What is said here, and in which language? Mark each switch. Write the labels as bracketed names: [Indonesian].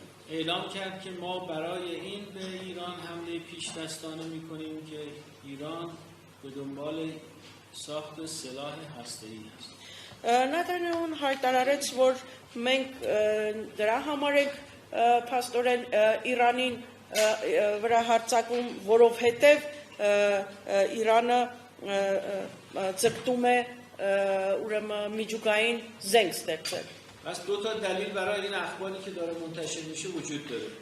[Persian] اعلام کرد که ما برای این به ایران حمله پیش دستانه میکنیم که ایران به دنبال ساخت سلاح هسته‌ای است. [Armenian] Նաթանյահուն հայտարարեց, որ մենք դրա համար ենք փաստորեն Իրանին վրա հարձակում, որովհետև Իրանը ձգտում է ուրեմն միջուկային զենք ստեղծել. [Persian] پس دو تا دلیل برای این اخباری که داره منتشر میشه وجود داره.